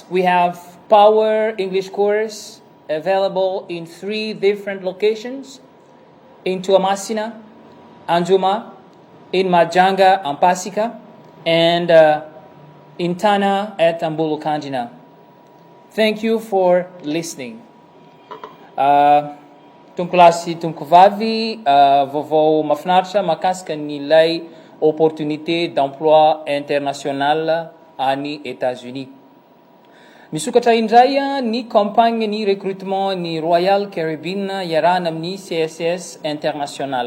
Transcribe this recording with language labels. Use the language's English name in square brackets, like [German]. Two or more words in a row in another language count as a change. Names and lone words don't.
[English] We have Power English course available in 3 different locations: in Toamasina, Anjuma, in Majanga and Pasika, and in Tana at Ambulu Kanjina. Thank you for listening. [Malagasy] Tumkulasi tumkuvavy vaovao mahafinaritra mahakasika n'ilay [French] opportunité d'emploi international [Malagasy] any États-Unis. Misokatra indray ny campagne ny recrutement ny Royal Caribbean iarahana amin'ny CSS international.